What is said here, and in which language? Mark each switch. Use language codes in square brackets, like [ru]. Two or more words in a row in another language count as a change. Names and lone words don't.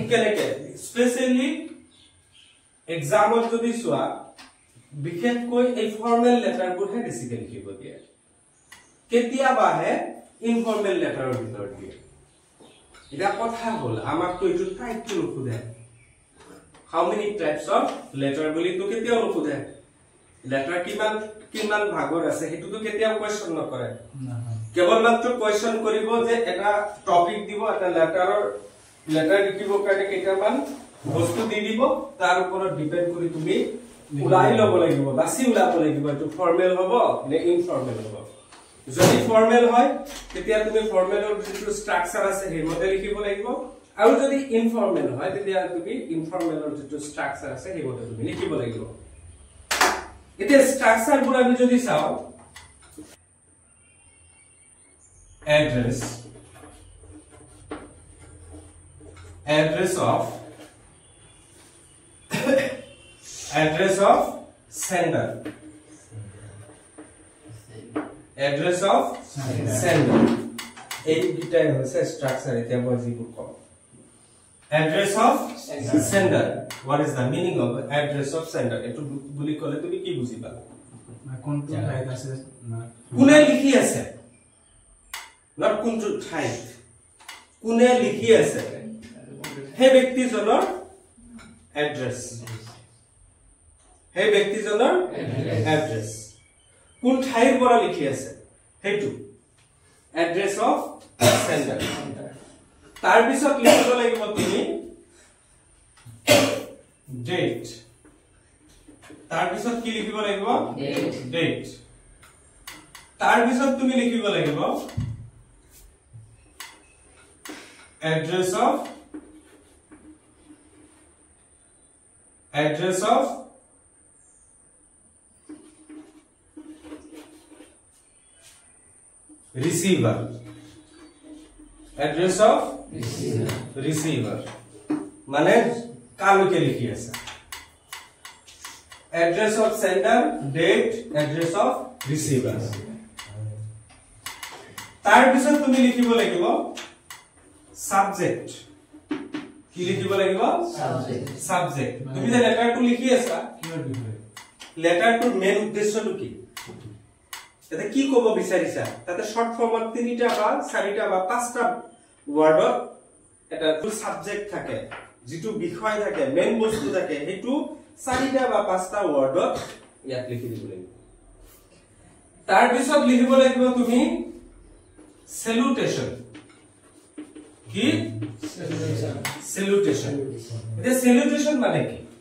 [as] কেনেকে স্পেশালি এক্সামত যদি চোৱা বিশেষকৈ এই ফৰ্মেল লেটাৰবোৰহে বেছিকৈ লিখিব দিয়ে কেতিয়াবাহে ইনফৰ্মেল লেটাৰৰ ভিতৰত দিয়ে এটা কথা হল আমাক তো এইটো টাইপটো নুখুধে [en] how many types of letter [as] বুলি তো কেতিয়াও নুখুধে লেটাৰ কিমান ভাগৰ আছে হেতুটো কেতিয়াও কোৱেশ্চন নকৰে কেৱল মাত্ৰ কোৱেশ্চন কৰিব যে এটা টপিক দিব এটা লেটাৰ লিখিবৰ কাৰণে কেইটামান বস্তু দি দিব তাৰ ওপৰত ডিপেন্ড কৰি তুমি উলাই ল'ব লাগিব বাছি উলাব লাগিব এইটো ফৰ্মেল হ'ব নে ইনফৰ্মেল হ'ব যদি ফৰ্মেল হয় তেতিয়া তুমি ফৰ্মেলৰ যিটো স্ট্ৰাকচাৰ আছে সেই মতে লিখিব লাগিব আৰু যদি ইনফৰ্মেল হয় তেতিয়া তুমি ইনফৰ্মেলৰ যিটো স্ট্ৰাকচাৰ আছে সেই মতে তুমি লিখিব লাগিব এতিয়া স্ট্ৰাকচাৰবোৰ আমি যদি চাও [en] address of sender address of sender [as] এই দুটাই হৈছে [en] স্ট্রাকচার এতিয়া [as] মই যিবোৰ কম [en] address of sender what is the meaning of address of sender [as] এটো বুলি কলে তুমি কি বুজিবা কোনটো ঠাইত আছে কোনে লিখি আছে not কোনটো ঠাইত কোনে লিখি আছে সেই ব্যক্তিজনৰ এড্ৰেছ সেই ব্যক্তিজনৰ এড্ৰেছ কোন ঠাইৰ পৰা লিখি আছে হেতু [en] address of sender [as] তাৰ পিছত লিখিব লাগিব তুমি ডেট তাৰ পিছত কি লিখিব লাগিব ডেট তাৰ পিছত তুমি লিখিব লাগিব address [en] of receiver address of receiver [as] মানে কালকে লিখি আছে [en] address of sender date address of receiver [as] তাৰ পিছত তুমি লিখিব লাগিব subject কি লিখিব লাগিব subject তুমি যে লেটাৰটো লিখি আছা কিহৰ বিষয়ে লেটাৰটোৰ মেইন উদ্দেশ্যটো কি এটা কি কব বিচাৰিছা তাতে শর্ট ফর্মত 3টা বা 4টা বা 5টা ওয়ার্ডত এটা সাবজেক্ট থাকে যেটো বিষয় থাকে মেইন বস্তু থাকে হেতু 4টা বা 5টা ওয়ার্ডত ইয়াত লিখি দিব লাগিব তাৰ পিছত লিখিব লাগিব তুমি salutation কি salutation এটা salutation মানে কি